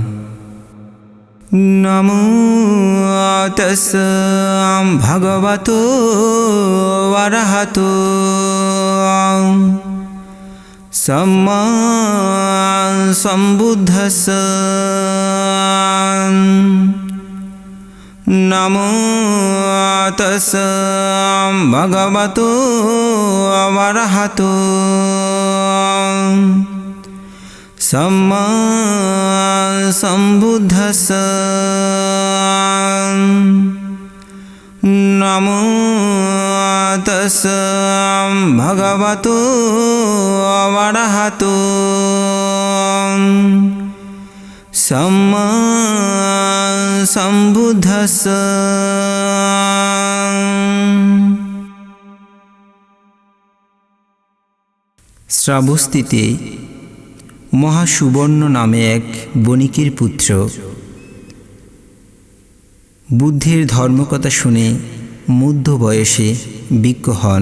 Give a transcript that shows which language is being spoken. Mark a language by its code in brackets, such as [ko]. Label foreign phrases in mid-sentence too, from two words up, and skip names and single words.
[pi] নমো তস্স ভগবতো অরহতো সম্মা সম্বুদ্ধস্স। নমো তস্স ভগবতো অরহতো सम्मा सम्बुद्धस्स। नमो तस्स भगवतो अरहतो सम्मा सम्बुद्धस्स। [bn] শ্রাবস্তিতে মহাসুবর্ণ নামে এক বণিকের পুত্র বুদ্ধের ধর্মকথা শুনে মধ্য বয়সে বিজ্ঞ হন।